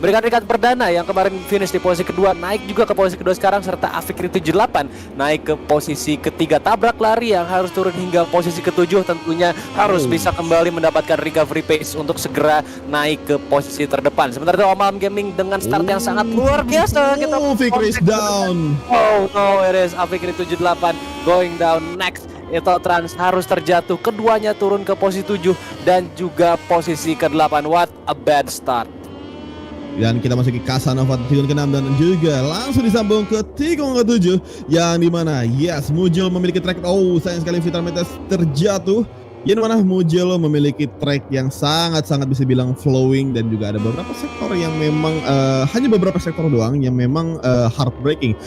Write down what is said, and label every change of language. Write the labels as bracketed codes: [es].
[id] Berikan Rikat Perdana yang kemarin finish di posisi kedua, naik juga ke posisi kedua sekarang, serta Afikri 78 naik ke posisi ketiga. Tabrak Lari yang harus turun hingga posisi ketujuh tentunya harus bisa kembali mendapatkan recovery pace untuk segera naik ke posisi terdepan. Sementara itu Om Alam Gaming dengan start yang sangat luar biasa. Kita [en] Fikri is down. Oh no, it is Afikri 78 going down next. [id] Vital Trans harus terjatuh, keduanya turun ke posisi 7 dan juga posisi ke-8. [en] What a bad start. [id] Dan kita masuk ke Casanova tikungan ke-6 dan juga langsung disambung ke tikungan ke-7 yang dimana yes Mugello memiliki track. Oh sayang sekali Vital Metes terjatuh. Yang mana Mugello memiliki track yang sangat-sangat bisa bilang flowing dan juga ada beberapa sektor yang memang hanya beberapa sektor doang yang memang heartbreaking.